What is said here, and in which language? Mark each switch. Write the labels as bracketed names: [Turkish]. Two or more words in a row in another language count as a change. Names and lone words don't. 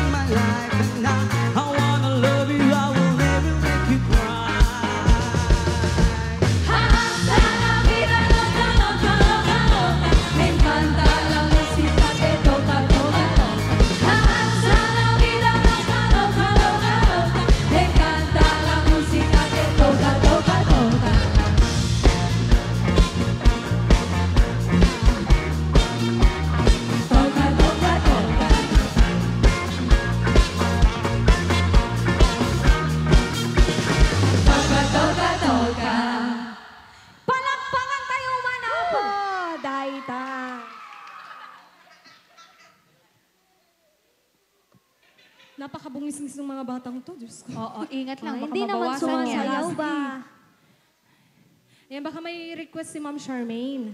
[English] life, and I wanna love you, I will never make you cry. [Spanish] Hasta la vida loca, loca, loca, loca. Me encanta la música que toca, toca, toca. Hasta la vida loca, loca, loca, loca. Me encanta la música que toca, toca, toca. Toca, toca, toca. Toca, toca, toca. [Filipino] Palakpakan tayo man ako. Daita. Napakabungisingis ng mga batang to, Diyos ko. Oo, ingat lang. Baka Hindi naman mabawasan yan. sumasayaw ba? Ayan, baka may request si Ma'am Charmaine.